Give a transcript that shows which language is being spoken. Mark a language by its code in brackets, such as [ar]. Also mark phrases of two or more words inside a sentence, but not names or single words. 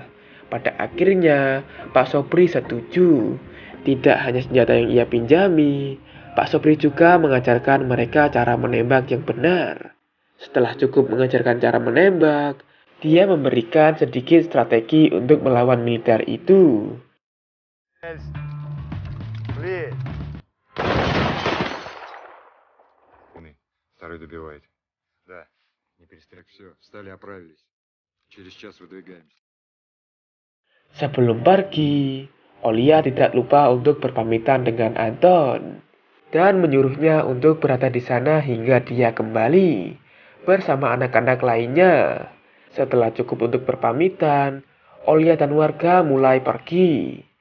[id] Pada akhirnya, Pak Sobri setuju. Tidak hanya senjata yang ia pinjami, Pak Sobri juga mengajarkan mereka cara menembak yang benar. Setelah cukup mengajarkan cara menembak, dia memberikan sedikit strategi untuk melawan militer itu. [ru] Второй добивает. Да. Не перестрелять. Все, встали, оправились. Через час выдвигаемся. [id] Sebelum pergi, Olia tidak lupa untuk berpamitan dengan Anton dan menyuruhnya untuk berada di sana hingga dia kembali bersama anak-anak lainnya. Setelah cukup untuk berpamitan, Olia dan warga mulai pergi.